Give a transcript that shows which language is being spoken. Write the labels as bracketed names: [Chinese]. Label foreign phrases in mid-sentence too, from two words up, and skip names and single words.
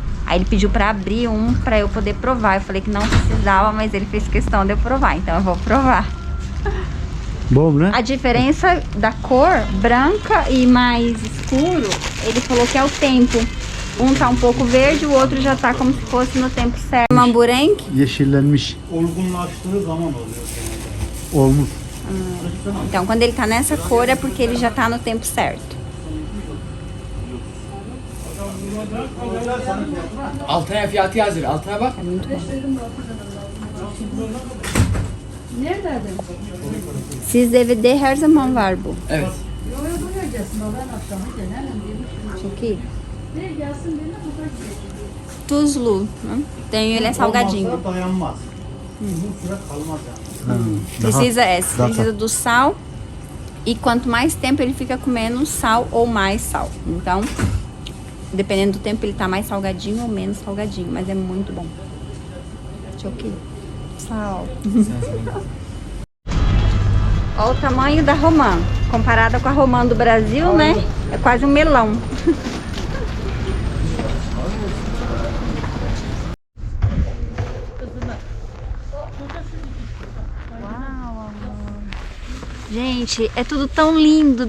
[Portuguese] Aí ele pediu para abrir um para eu poder provar. Eu falei que não precisava, mas ele fez questão de eu provar, então eu vou provar. Bom, né? A diferença da cor branca e mais escuro, ele falou que é o tempo. Um tá um pouco verde, o outro já tá como se fosse no tempo certo. [Turkish] Mamburenk? Yeşillenmiş. Olgunlaştığı zaman oluyor. Olmuş. [Portuguese] Então, quando ele tá nessa cor é porque ele já tá no tempo certo. [Turkish] Altına fiyatı yazır. Altına bak. [Portuguese] É muito bom. [Turkish] Siz evde her zaman var bu. Evet. Çok iyi. Tuzlu. [Portuguese] Tem, ele é salgadinho. [Turkish] Dayanmaz. Uzun süre kalmaz yani. [Portuguese] Precisa do sal. E quanto mais tempo ele fica comendo sal ou mais sal. Então, dependendo do tempo, ele tá mais salgadinho ou menos salgadinho. Mas é muito bom. [Turkish] Çok iyi. [Portuguese] Sal. Olha o tamanho da romã. Comparada com a romã do Brasil, né? É quase um melão. Gente, é tudo tão lindo.